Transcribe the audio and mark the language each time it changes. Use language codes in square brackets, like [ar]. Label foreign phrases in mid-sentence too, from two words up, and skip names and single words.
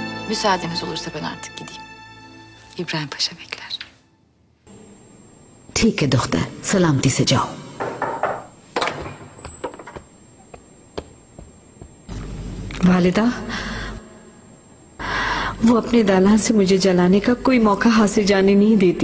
[tr] Müsaadeniz olursa ben artık gideyim. İbrahim Paşa bekler. [hi] ठीक है दुख्तर, सलामती से जाओ। वालिदा, वो अपने दालान से मुझे जलाने का कोई मौका हासिल जाने नहीं देती।